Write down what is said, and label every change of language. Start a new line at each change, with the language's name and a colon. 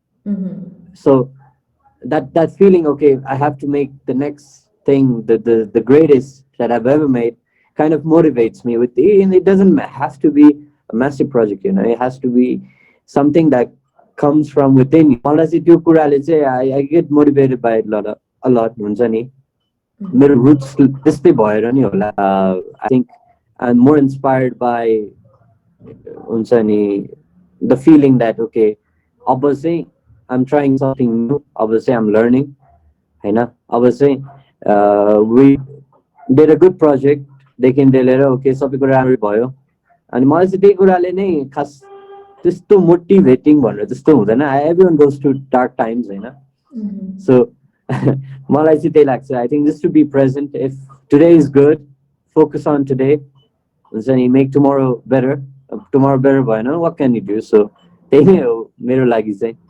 English: Mm-hmm. So that feeling, okay, I have to make the next thing, the greatest that I've ever made, kind of motivates me with and it doesn't have to be a massive project, you know, it has to be something that comes from within you.
Nepali: मलाई चाहिँ त्यो कुराले चाहिँ
English: I get motivated by it a lot
Nepali: हुन्छ नि मेरो roots त्यस्तै भएर नि होला.
English: I think I'm more inspired by
Nepali: हुन्छ नि
English: the feeling that okay,
Nepali: अब चाहिँ
English: I'm trying something new, अब चाहिँ I'm learning होइन.
Nepali: अब चाहिँ
English: we did a good project
Nepali: देखि लिएर ओके सबै कुरा राम्रै भयो अनि मलाई चाहिँ त्यही कुराले नै खास त्यस्तो मोटिभेटिङ भनेर त्यस्तो हुँदैन.
English: Everyone goes through dark times
Nepali: होइन. So मलाई चाहिँ त्यही लाग्छ.
English: I think just to be present, if today is good, focus on today
Nepali: हुन्छ नि,
English: make tomorrow better. Tomorrow better
Nepali: भएन,
English: what can you do?
Nepali: So त्यही नै हो मेरो लागि चाहिँ.